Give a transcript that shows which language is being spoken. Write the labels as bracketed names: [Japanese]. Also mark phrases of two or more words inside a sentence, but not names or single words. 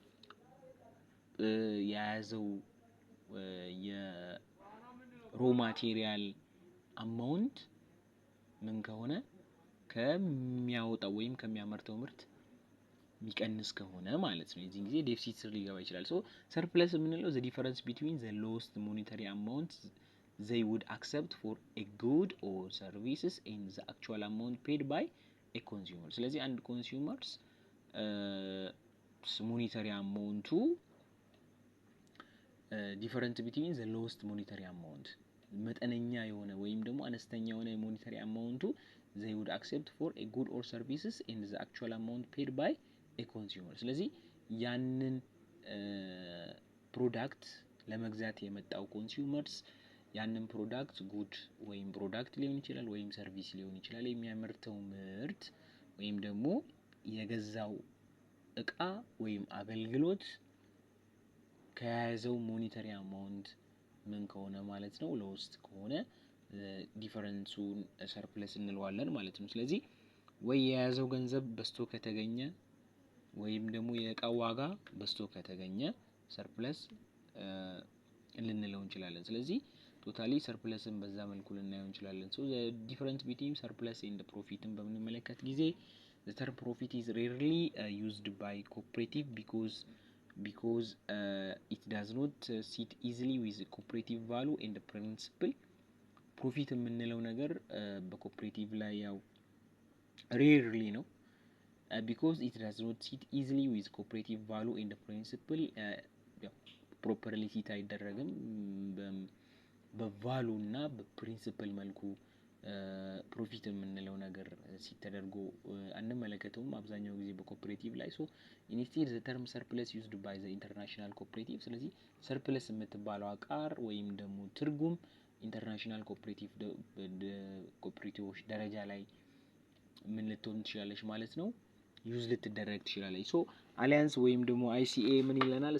[Amharic] የያዘው የሮ [English] material amount [Amharic] ምን ከሆነ ከሚያወጣው ወይም ከሚያመርተው ምርት የሚቀንስ ከሆነ ማለት ነው። የዚህ ጊዜ ዴፊሲት ስር ሊገባ ይችላል። ሶ ሰርፕለስ የምንለው [English] the difference between the lowest monetary amount they would accept for a good or services and the actual amount paid by a consumer. [Amharic] ስለዚህ አንድ ኮንሱመርስ ሞኔታሪ አማውንቱ [English] different between the lowest monetary amount [Amharic] መጠነኛ የሆነ ወይም ደግሞ አነስተኛ የሆነ የሞኔታሪ አማውንቱ [English] they would accept for a good or services and the actual amount paid by a consumer. [Amharic] ስለዚህ ያንን ፕሮዳክት ለመግዛት የመጣው ኮንሱመርስ ያንን ፕሮዳክት ጉድ ወይም ፕሮዳክት ሊሆን ይችላል ወይም ሰርቪስ ሊሆን ይችላል የሚያመርተው ምርት ወይም ደግሞ የገዛው እቃ ወይም አገልግሎት ከያዘው ሞኔታሪ አማውንት ምን ከሆነ ማለት ነው ሎስት ከሆነ ዲፈረንሱን ሰርፕለስ እንለዋለን ማለት ነው። ስለዚህ ወይ የያዘው ገንዘብ በስቶ ከተገኘ ወይም ደግሞ የእቃው ዋጋ በስቶ ከተገኘ ሰርፕለስ ልንለው እንችላለን። ስለዚህ ቶታሊ ሰርፕለስን በዛ መልኩ ልናየው እንችላለን። ሶ [English] the difference between surplus and profit [Amharic] በምንመለከት ጊዜ [English] the term profit is rarely used by cooperative because it does not sit easily with the cooperative value and the principle. [Amharic] ፕሮፊት የምንለው ነገር በኮኦፕሬቲቭ ላይ ያው rarely ነው [English] because it does not sit easily with cooperative value and the principle. [Amharic] ፕሮፐርሊ ሲት አይደረግም በቫሉ እና በፕሪንሲፕል መልኩ ፕሮፊት የምንለው ነገር ሲተደርጎ አንመለከተውም አብዛኛው ጊዜ በኮኦፕሬቲቭ ላይ። [English] so instead the term surplus used by the international cooperative። [Amharic] ስለዚህ ሰርፕለስ የምትባለው ቃል ወይም ደግሞ ትርጉም ኢንተርናሽናል ኮኦፕሬቲቮች ደረጃ ላይ ምን ልትሆን ትችላለች ማለት ነው ዩዝ ልትደረግ ትችላለች። ሶ አሊያንስ ወይም ደግሞ አይሲኤ ምን ይለናል?